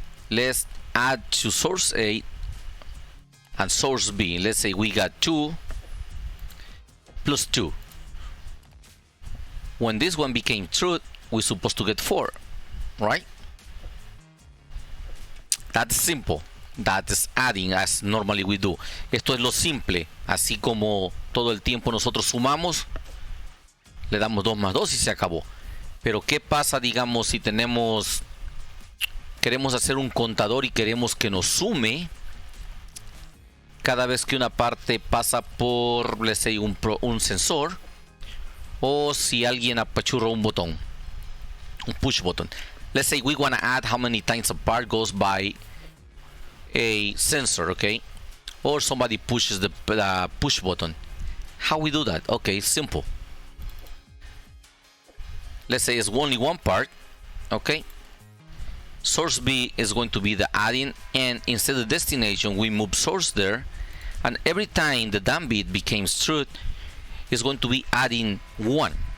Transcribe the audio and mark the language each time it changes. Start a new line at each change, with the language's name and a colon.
English: Let's add to source A and source B. Let's say we got 2 plus 2. When this one became true, we're supposed to get 4, right? That's simple. That is adding as normally we do.
Spanish: Esto es lo simple. Así como todo el tiempo nosotros sumamos, le damos 2 más 2 y se acabó. Pero ¿qué pasa, digamos, si queremos hacer un contador y queremos que nos sume cada vez que una parte pasa por,
English: let's say,
Spanish: un sensor, o si alguien apachurra un botón, un push button.
English: Let's say we want to add how many times a part goes by a sensor, okay? Or somebody pushes the push button. How we do that? Okay, simple. Let's say it's only one part, okay? Source B is going to be the adding, and instead of destination, we move source there, and every time the damn bit becomes true, it's going to be adding 1.